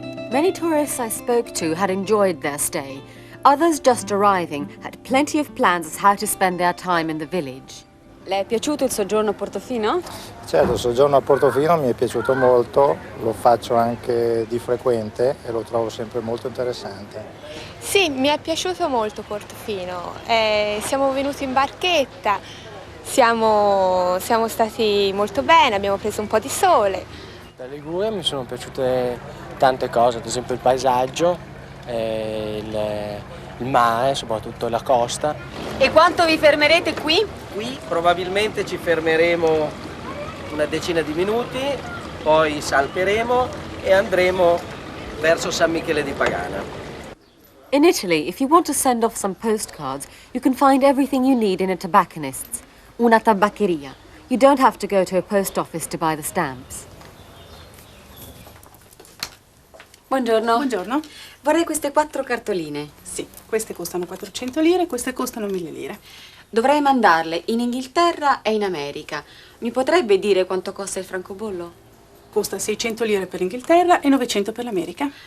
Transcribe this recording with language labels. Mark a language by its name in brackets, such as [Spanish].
[English] Many tourists I spoke to had enjoyed their stay. Others just arriving had plenty of plans as how to spend their time in the village. [Italian] Le è piaciuto il soggiorno a Portofino? Certo, il soggiorno a Portofino mi è piaciuto molto, lo faccio anche di frequente e lo trovo sempre molto interessante. Sì, mi è piaciuto molto Portofino. Siamo venuti in barchetta, siamo stati molto bene, abbiamo preso un po' di sole. Da Liguria mi sono piaciute tante cose, ad esempio il paesaggio, il mare, soprattutto la costa. E quanto vi fermerete qui? Qui probabilmente ci fermeremo una decina di minuti, poi salperemo e andremo verso San Michele di Pagana. [English] In Italy, if you want to send off some postcards, you can find everything you need in a tobacconist's, una tabaccheria. You don't have to go to a post office to buy the stamps. [Italian] Buongiorno. Buongiorno. Vorrei queste 4 cartoline. Sì, queste costano 400 lire, queste costano 1000 lire. Dovrei mandarle in Inghilterra e in America. Mi potrebbe dire quanto costa il francobollo? Costa 600 lire per l'Inghilterra e 900 per l'America.